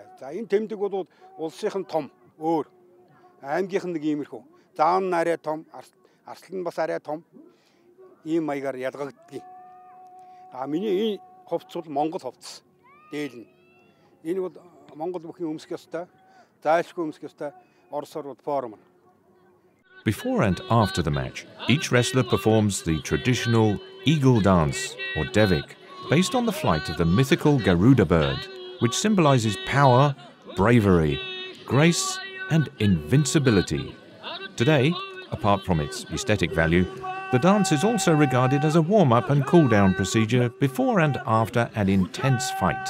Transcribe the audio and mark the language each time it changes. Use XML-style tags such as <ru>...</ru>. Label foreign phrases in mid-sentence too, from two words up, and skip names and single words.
<mn>За энэ тэмдэг бол улсынх нь том, өөр. Аймгийнх нь нэг иймэрхүү. Заан арай том, арслан бас арай том. Ийм маягаар ялгагддаг. Миний энэ хувцс бол Монгол хувцс. Дээл нь. Энэ бол Монгол бүхний өмсөх ёстой. Зайлшгүй өмсөх ёстой. Оросоор бол форм.</mn> <en>Before and after the match, each wrestler performs the traditional eagle dance, or devik, based on the flight of the mythical Garuda bird, which symbolizes power, bravery, grace, and invincibility. Today, apart from its aesthetic value, the dance is also regarded as a warm-up and cool-down procedure before and after an intense fight.</en>